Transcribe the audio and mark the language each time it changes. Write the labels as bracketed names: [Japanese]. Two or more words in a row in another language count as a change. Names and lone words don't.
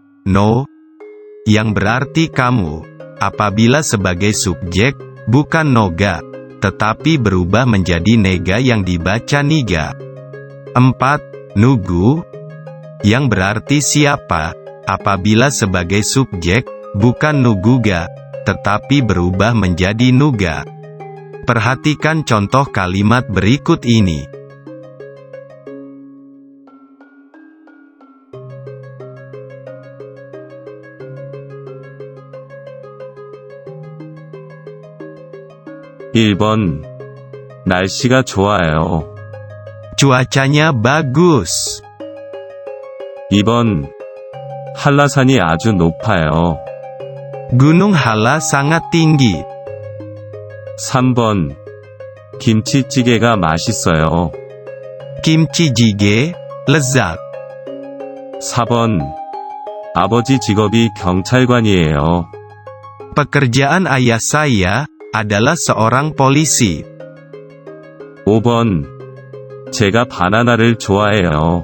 [Indonesian] No, yang berarti kamu, apabila sebagai subjek, bukan noga, tetapi berubah menjadi nega yang dibaca niga. 4. Nugu, yang berarti siapa, apabila sebagai subjek, bukan nuguga, tetapi berubah menjadi nuga. Perhatikan contoh kalimat berikut ini. [Korean] (1번) 날씨가 좋아요. [Indonesian] Cuacanya bagus. [Korean] 2번 한라산이 아주 높아요. [Indonesian] Gunung Hala sangat tinggi. [Korean] 3번 김치찌개가 맛있어요. [Indonesian] Kimchi jjigae, lezat. [Korean] 4번 아버지 직업이 경찰관이에요. [Indonesian] Pekerjaan ayah saya adalah seorang polisi. [Korean] 5번 제가 바나나를 좋아해요.